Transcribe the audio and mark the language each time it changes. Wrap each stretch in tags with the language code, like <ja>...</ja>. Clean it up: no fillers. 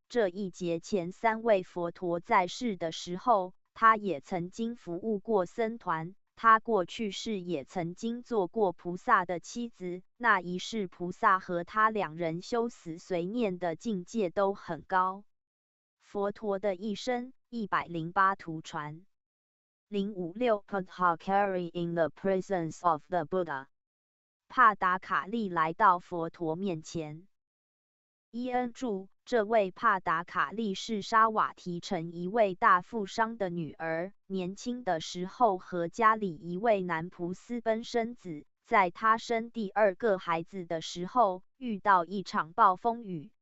<zh>这一劫前3位佛陀在世的时候，他也曾经服务过僧团。他过去世也曾经做过菩萨的妻子，那一世菩萨和他2人修死随念的境界都很高。佛陀的一生108图传。</zh> <en>056 Padhakari in the presence of the Buddha，</en> <zh>帕达卡利来到佛陀面前。伊恩注：这位帕达卡利是沙瓦提城一位大富商的女儿，年轻的时候和家里一位男仆私奔生子。在她生第2个孩子的时候，遇到一场暴风雨。</zh>